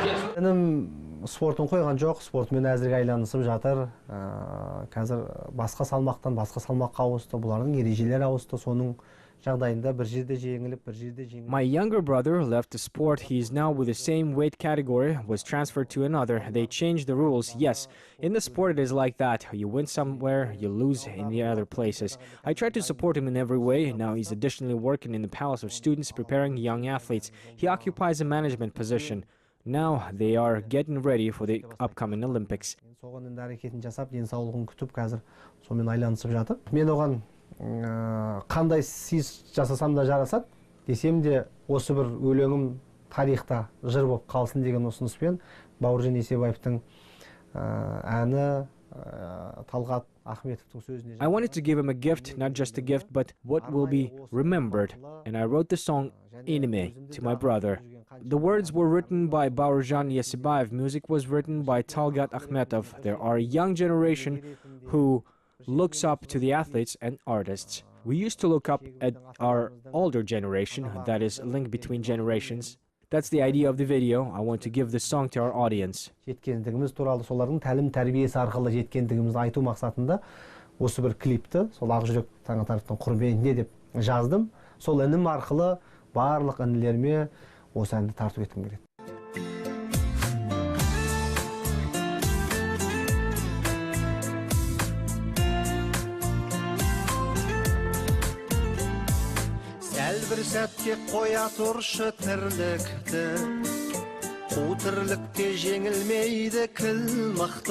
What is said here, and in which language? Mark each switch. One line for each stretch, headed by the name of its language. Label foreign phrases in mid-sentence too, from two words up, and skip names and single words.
Kazakh: Інім спортын қойған жоқ, спортымен әзірге айланысып жатыр. Қазір басқа салмаққа ауысты, бұлардың ережелері ауысты, соның жағдайында бір жерде жеңіліп, бір жерде жеңіліп.
English: My younger brother left the sport. He is now with the same weight category, was transferred to another. They changed the rules. Yes, in the sport it is like that. You win somewhere, you lose in the other places. I tried to support him in every way. Now he's additionally working in the Palace of Students, preparing young athletes. He occupies a management position. Now they are getting ready for the upcoming Olympics.
Kazakh: Соған енді әрекетін жасап, денсаулығын күтіп, қазір сонымен айланысып жатыр. Мен оған қандай сый жасасам да жарасады десем де, осы бір өлеңім тарихта жыр болып қалсын деген ұсыныспен Бауыржан Есебаевтың әні Талғат Ахметовтың сөзіне.
English: I wanted to give him a gift, not just a gift, but what will be remembered. And I wrote the song Enemy to my brother. The words were written by Baurzhan Yesebaev. Music was written by Talgat Akhmetov. There are a young generation who looks up to the athletes and artists. We used to look up at our older generation, that is, a link between generations. That's the idea of the video. I want to give this song to our audience.
Kazakh: Жеткендігіміз туралы, солардың тәлім тәрбиесі арқылы жеткендігімізді айту мақсатында осы бір клипті сол Ақжүрек Таңатаровтың құрметіне деп жаздым. Сол інім арқылы барлық інілеріме осы әнді тарту еткім келеді. Бір сәтке қоя тұршы тірлікті, қу тірлікте жеңілмейді кіл мықты.